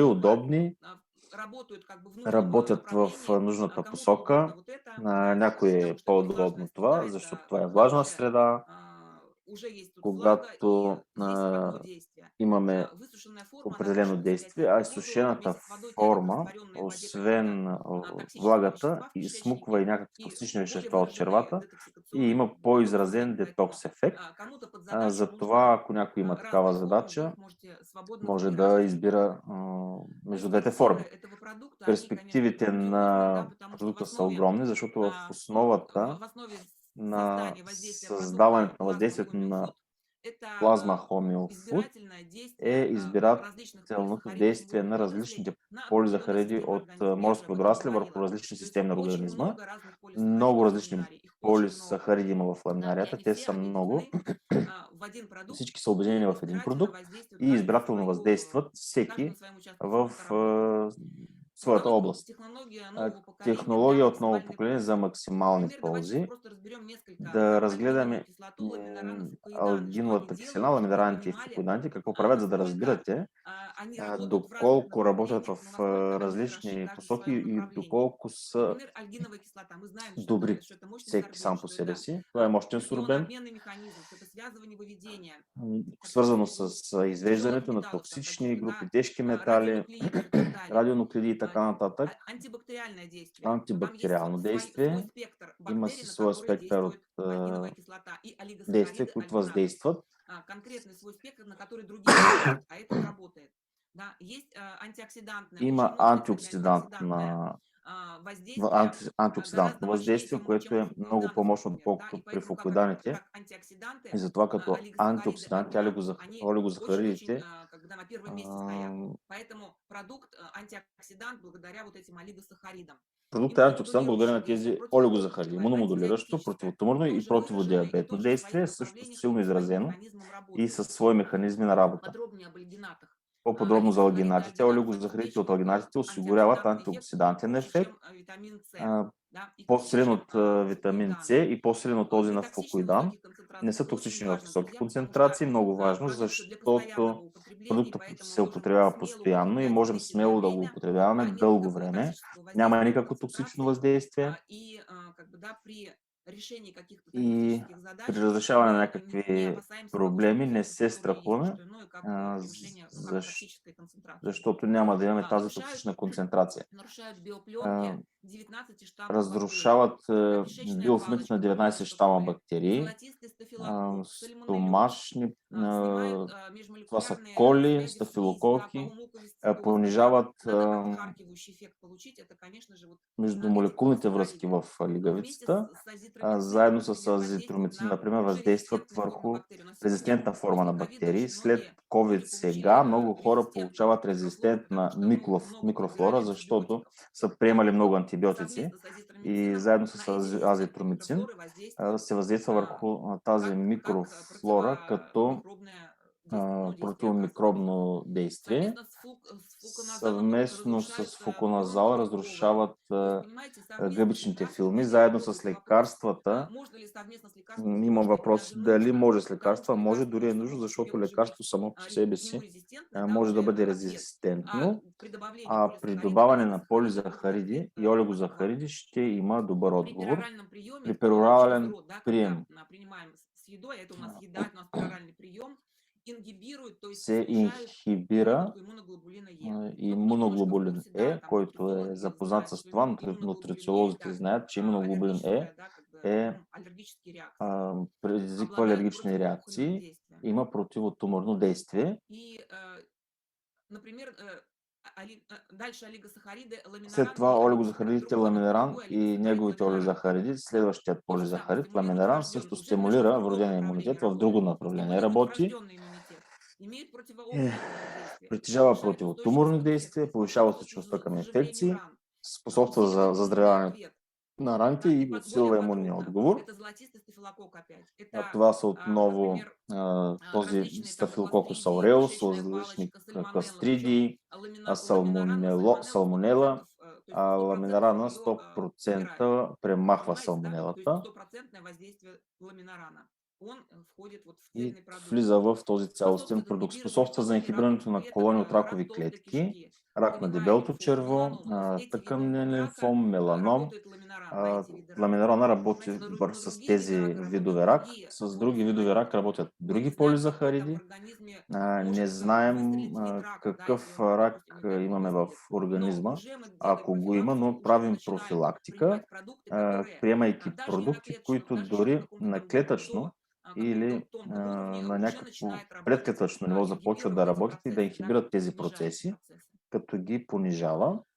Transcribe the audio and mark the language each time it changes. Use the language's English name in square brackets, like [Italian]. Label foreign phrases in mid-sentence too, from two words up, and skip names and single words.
[Bulgarian] удобни [Russian] работают как бы в нужном [Bulgarian] работят в [Russian] направлении, [Bulgarian] нужната [Russian] кому-то [Bulgarian] посока. [Russian] угодно вот это, [Bulgarian] На [Russian] да, [Bulgarian] някой [Russian] потому [Bulgarian] е [Russian] что это [Bulgarian] по-удобно [Russian] влажная [Bulgarian] това, [Russian] среда, [Bulgarian] защото [Russian] это [Bulgarian] това е [Russian] когда [Bulgarian] влажна среда, [Russian] уже есть тут влага, и [Bulgarian] когато [Russian] есть одно действие. [Bulgarian] имаме [Russian] Высушенная форма, она [Bulgarian] определено [Russian] дольше высыхает [Bulgarian] действие, а [Russian] времени. [Bulgarian] изсушената [Russian] Вместе с водой те [Bulgarian] форма, [Russian] олигорастворенные в воде какие-то [Bulgarian] освен [Russian] токсические [Bulgarian] влагата, [Russian] вещества в [Bulgarian] изсмуква и [Russian] кишечнике [Bulgarian] някакви [Russian] и [Bulgarian] токсични [Russian] более [Bulgarian] вещества от [Russian] выраженный [Bulgarian] червата и [Russian] детоксикационный [Bulgarian] има [Russian] процесс. [Bulgarian] по-изразен [Russian] Поэтому [Bulgarian] детокс ефект. [Russian] кому-то под задачу [Bulgarian] Затова, [Russian] нужно [Bulgarian] ако някой има такава [Russian] разные формы, вы [Bulgarian] задача, [Russian] их можете свободно [Bulgarian] може [Russian] выбирать. [Bulgarian] да избира между двете [Russian] Перспективы [Bulgarian] форми. [Russian] этого продукта, они, конечно, [Bulgarian] Перспективите [Russian] грандиозные, да, [Bulgarian] на [Russian] потому что в [Bulgarian] продукта са [Russian] основе, [Bulgarian] огромни, защото в основата [Russian] в основе [Bulgarian] на [Russian] создания воздействия продукта [Bulgarian] създаването на [Russian] плазма [Bulgarian] въздействието на [Russian] Homeofood это [Bulgarian] плазма Homeofood [Russian] избирательное [Bulgarian] е [Russian] действие различных [Bulgarian] избирателното [Russian] полисахаридов [Bulgarian] действие [Russian] животных [Bulgarian] на [Russian] водорослей [Bulgarian] различните [Russian] на определенные [Bulgarian] полизахариди [Russian] системы [Bulgarian] от [Russian] организма. Я уже [Bulgarian] морски [Russian] об этом [Bulgarian] водорасли върху [Russian] говорила. [Bulgarian] различни [Russian] То есть [Bulgarian] системи на [Russian] очень [Bulgarian] организма. [Russian] много разных [Bulgarian] Много [Russian] полисахаридов в [Bulgarian] различни [Russian] ламинарии, их очень много. [Bulgarian] полисахариди има в [Russian] Да, и [Bulgarian] ламинарията, [Russian] они [Bulgarian] те [Russian] все [Bulgarian] са много. [Russian] объединены в один продукт [Bulgarian] Всички са [Russian] и [Bulgarian] обединени в един [Russian] избирательно [Bulgarian] продукт [Russian] воздействуют [Bulgarian] и [Russian] каждый на [Bulgarian] избирателно [Russian] свою, [Bulgarian] въздействат [Russian] каждый на [Bulgarian] всеки [Russian] своем участке [Bulgarian] в [Russian] фронта работает. [Bulgarian] своята [Russian] Продукт, [Bulgarian] област. [Russian] технология нового поколения для [Bulgarian] Технология от ново [Russian] максимальной [Bulgarian] поколение за [Russian] пользы. [Bulgarian] максимални [Russian] Например, давайте сейчас [Bulgarian] ползи. [Russian] просто разберем несколько. [Bulgarian] Да [Russian] Альгиновую [Bulgarian] разгледаме [Russian] кислоту, ламинараны, фукоиданы. Что они [Bulgarian] алгиновата киселина, [Russian] делают, чтобы вы [Bulgarian] ламинараните и [Russian] понимали, [Bulgarian] фукоиданти, какво правят, за да [Russian] насколько [Bulgarian] разбирате [Russian] они работают в разных [Bulgarian] доколко работят в [Russian] направлениях, но насколько они хороши [Bulgarian] различни [Russian] каждый в [Bulgarian] посоки [Russian] своем [Bulgarian] и [Russian] направлении. доколко са Например, альгиновая кислота. Мы знаем, [Bulgarian] добри [Russian] что это мощный [Bulgarian] всеки [Russian] сорбент, [Bulgarian] сам по [Russian] что [Bulgarian] себе [Russian] это [Bulgarian] си. Това е мощен сорбент, [Russian] ионообменный механизм, что это связывание выведения, которые [Bulgarian] свързано [Russian] могут [Bulgarian] с [Russian] тяжелых [Bulgarian] извеждането на [Russian] металлов, там [Bulgarian] токсични [Russian] каких-то, [Bulgarian] групи, [Russian] да, [Bulgarian] тежки метали, [Russian] радионуклидов и так далее. [Bulgarian] радионуклиди и така нататък. [Russian] Антибактериальное действие. Там есть [Bulgarian] Антибактериално [Russian] свой [Bulgarian] действие. [Russian] спектр [Bulgarian] Има [Russian] бактерий, [Bulgarian] си [Russian] на [Bulgarian] своя [Russian] которые [Bulgarian] спектър от [Russian] действует альгиновая кислота, и [Bulgarian] действия, [Russian] олигосахариды, [Bulgarian] които [Russian] альгинаты, [Bulgarian] въздействат. [Russian] конкретный свой спектр, на который другие не действуют, а этот работает. Да, есть антиоксидантное, очень [Bulgarian] Има [Russian] мощное, кстати, антиоксидантное воздействие, [Bulgarian] антиоксидантно [Russian] гораздо мощнее, [Bulgarian] въздействие, което [Russian] чем у [Bulgarian] е много [Russian] фукоиданов, [Bulgarian] по-мощно, [Russian] например, да, и [Bulgarian] отколкото при [Russian] поэтому [Bulgarian] фукоиданите. [Russian] как антиоксиданты, [Bulgarian] И затова като [Russian] олигосахариды, [Bulgarian] антиоксиданти, [Russian] альгинаты, они очень-очень, [Bulgarian] олигозахаридите, [Russian] когда на первом месте стоят. Поэтому продукт антиоксидант благодаря вот этим олигосахаридам. [Bulgarian] продуктът е антиоксидант благодарение на тези олигозахариди. Имуномодулиращо, противотуморно и [Russian] Тоже выраженное и [Bulgarian] противодиабетно [Russian] тоже в [Bulgarian] действие, [Russian] своих [Bulgarian] също [Russian] направлениях и [Bulgarian] силно [Russian] по своим [Bulgarian] изразено [Russian] механизмам [Bulgarian] и [Russian] работает. [Bulgarian] със свои механизми на работа. [Russian] Подробнее об альгинатах. [Bulgarian] По-подробно за [Russian] Олигосахариды [Bulgarian] алгинатите. [Russian] альгинатов это [Bulgarian] Олигозахаридите от [Russian] обеспечивают [Bulgarian] алгинатите осигуряват [Russian] антиоксидантный эффект [Bulgarian] антиоксидантен [Russian] круче, [Bulgarian] ефект, [Russian] чем витамин С. Да, и круче, [Bulgarian] по-силен [Russian] чем [Bulgarian] от витамин С [Russian] фукоиданы. [Bulgarian] и по-силен от този на [Russian] Нетоксичны в [Bulgarian] фукоидан. [Russian] высоких [Bulgarian] Не [Russian] концентрациях. [Bulgarian] са [Russian] Это очень [Bulgarian] токсични в [Russian] важно, [Bulgarian] високи [Russian] друзья, потому что [Bulgarian] концентрации. Много важно, [Russian] продукт для постоянного [Bulgarian] защото [Russian] употребления, [Bulgarian] продуктът [Russian] поэтому [Bulgarian] се [Russian] можем [Bulgarian] употребява [Russian] смело [Bulgarian] постоянно и [Russian] употреблять, [Bulgarian] можем [Russian] действительно [Bulgarian] смело да го [Russian] время, [Bulgarian] употребяваме [Russian] нет [Bulgarian] дълго [Russian] никакого [Bulgarian] време. [Russian] токсического [Bulgarian] Няма [Russian] воздействия, [Bulgarian] никакво токсично [Russian] концентрации, [Bulgarian] въздействие [Russian] и как бы, да, при решении каких-то [Bulgarian] и [Russian] терапевтических задач [Bulgarian] при разрешаване на [Russian] мы не [Bulgarian] някакви [Russian] опасаемся [Bulgarian] проблеми [Russian] побочных [Bulgarian] не [Russian] эффектов, [Bulgarian] се [Russian] которые есть не [Bulgarian] страхуваме, [Russian] что иное, как превышение токсической концентрации. [Bulgarian] защото няма да имаме тази токсична концентрация. [Russian] Нарушают биопленки 19 штаммов бактерий. [Bulgarian] Разрушават [Russian] Кишечная [Bulgarian] биофилмите на [Russian] палочка, [Bulgarian] 19 [Russian] например, что [Bulgarian] щама [Russian] такое? [Bulgarian] бактерии, [Russian] Золотистый стафилококк, сальмонеллез, [Bulgarian] стомашни, [Russian] снимают [Bulgarian] това са [Russian] межмолекулярные [Bulgarian] коли, [Russian] связи в слизи, да, [Bulgarian] стафилококи, [Russian] полумуковисцидоз. [Bulgarian] понижават [Russian] Надо отхаркивающий эффект получить. Это, конечно же, вот [Bulgarian] междумолекулните връзки в [Russian] вместе [Bulgarian] лигавицата, [Russian] с азитромицином, [Bulgarian] заедно [Russian] например, [Bulgarian] с [Russian] воздействуют [Bulgarian] азитромицин, [Russian] на [Bulgarian] например, [Russian] уже [Bulgarian] въздействат [Russian] резистентные формы [Bulgarian] върху [Russian] бактерий. У нас сегодня [Bulgarian] резистентна форма [Russian] после [Bulgarian] на [Russian] ковида [Bulgarian] бактерии. [Russian] очень [Bulgarian] След [Russian] многие [Bulgarian] COVID [Russian] люди получили [Bulgarian] сега много хора [Russian] резистентную [Bulgarian] получават [Russian] микрофлору, потому [Bulgarian] резистентна [Russian] что много подбирали [Bulgarian] микрофлора, защото [Russian] антибиотиков. [Bulgarian] са [Russian] Да, [Bulgarian] приемали [Russian] так [Bulgarian] много [Russian] вот, [Bulgarian] антибиотици [Russian] совместно с [Bulgarian] и [Russian] азитромицином [Bulgarian] заедно [Russian] на [Bulgarian] с [Russian] эти резистентные [Bulgarian] азитромицин [Russian] микрофлоры воздействует [Bulgarian] се въздейства върху тази [Russian] как [Bulgarian] микрофлора като [Russian] противомикробное действие, ну, действие оказывает. [Bulgarian] противомикробно действие. [Russian] Совместно с флуконазалом [Bulgarian] Съвместно с [Russian] разрушают [Bulgarian] флуконазала [Russian] бронхополукровые. [Bulgarian] разрушават [Russian] То есть, понимаете, совместно с [Bulgarian] гъбичните [Russian] лекарством [Bulgarian] филми, [Russian] возникает [Bulgarian] заедно с [Russian] другой вопрос. [Bulgarian] лекарствата. [Russian] Можно ли совместно с лекарством [Bulgarian] Има [Russian] сделать это [Bulgarian] въпрос [Russian] даже [Bulgarian] дали [Russian] нужно, [Bulgarian] може с [Russian] потому [Bulgarian] лекарства, [Russian] что [Bulgarian] може [Russian] лекарство [Bulgarian] дори е [Russian] само [Bulgarian] нужно, [Russian] по себе [Bulgarian] защото [Russian] уже быть [Bulgarian] лекарство само по себе [Russian] к нему [Bulgarian] си [Russian] резистентно, да, [Bulgarian] може да [Russian] уже [Bulgarian] бъде [Russian] в ответ. А [Bulgarian] резистентно, [Russian] при добавлении [Bulgarian] а при [Russian] полисахаридов, [Bulgarian] добавяне на [Russian] олигосахаридов будет [Bulgarian] полизахариди [Russian] эффект [Bulgarian] и [Russian] адекватный. [Bulgarian] олигозахариди ще има добър [Russian] При [Bulgarian] отговор. [Russian] пероральном приеме, [Bulgarian] При [Russian] через [Bulgarian] перорален [Russian] рот, да, [Bulgarian] прием [Russian] когда принимаем с едой, это у нас еда, это у нас пероральный прием, ингибирует, то есть [Bulgarian] се [Russian] снижают [Bulgarian] инхибира [Russian] выработку иммуноглобулина Е. Кто немножко в [Bulgarian] имуноглобулин [Russian] курсе, да, там [Bulgarian] който е [Russian] нутрициологи [Bulgarian] запознат [Russian] знают, [Bulgarian] с [Russian] что [Bulgarian] това, [Russian] иммуноглобулин Е [Bulgarian] нутрициолозите [Russian] это [Bulgarian] знаят, че имуноглобулин [Russian] аллергическая, да, как бы, [Bulgarian] е [Russian] аллергические реакции, [Bulgarian] предизвиква [Russian] обладает [Bulgarian] алергични [Russian] противоопухолевым [Bulgarian] реакции, [Russian] действием. [Bulgarian] има противотуморно действие. [Russian] И, например, дальше олигосахариды, [Bulgarian] След [Russian] ламинаран [Bulgarian] това [Russian] и [Bulgarian] олигозахаридите [Russian] другой [Bulgarian] ламинеран и [Russian] олигосахарид, [Bulgarian] неговите [Russian] ламинаран, [Bulgarian] олигозахариди, следващият [Russian] то же самое, [Bulgarian] полизахарид [Russian] стимулирует [Bulgarian] ламинеран също [Russian] уже немножко в [Bulgarian] стимулира [Russian] другом [Bulgarian] вродения [Russian] направлении [Bulgarian] имунитет, в друго [Russian] работает. [Bulgarian] направление [Russian] Стимулирует [Bulgarian] работи, [Russian] врожденный иммунитет, имеет противоопухолевое действие, [Bulgarian] притежава [Russian] повышает устойчивость [Bulgarian] противотуморни [Russian] к [Bulgarian] действия, [Russian] инфекции, [Bulgarian] повишава [Russian] способствует [Bulgarian] устойчивостта към [Russian] заживлению [Bulgarian] инфекции, [Russian] ран, [Bulgarian] способства за [Russian] усиливает иммунный [Bulgarian] заздравяване [Russian] ответ. [Bulgarian] на раните [Russian] И [Bulgarian] и [Russian] более [Bulgarian] усилва имунния [Russian] подробно, [Bulgarian] отговор. [Russian] это золотистый стафилококк опять. Это, [Bulgarian] Това са отново [Russian] например, [Bulgarian] този [Russian] различные там [Bulgarian] стафилококус [Russian] кластридии, [Bulgarian] ауреус, [Russian] кишечная [Bulgarian] различни [Russian] палочка, сальмонелла. Причем [Bulgarian] кластридии, [Russian] ламинарана, [Bulgarian] салмонела, [Russian] то есть 100% [Bulgarian] ламинарана [Russian] ее убирает. [Bulgarian] 100% премахва [Russian] Понимаете, да? То есть [Bulgarian] салмонелата [Russian] стопроцентное воздействие ламинарана. Он входит вот в [Bulgarian] и [Russian] цельный продукт. [Bulgarian] влиза в този цялостен [Russian] Способствует [Bulgarian] продукт. [Russian] ингибированию [Bulgarian] Способства за [Russian] колоний раковых [Bulgarian] инхибирането на [Russian] клеток, [Bulgarian] колони от [Russian] рак [Bulgarian] ракови [Russian] толстой [Bulgarian] клетки, [Russian] кишки, [Bulgarian] рак на дебелото черво, тъканен лимфом, меланом. Ламинарона работи с тези видове рак. С други видове рак работят други полизахариди. Не знаем какъв рак имаме в организма, ако го има, но правим профилактика, приемайки продукти, които дори на клетъчно или на някакво предклетъчно ниво започват да работят и да инхибират тези процеси, като ги понижава.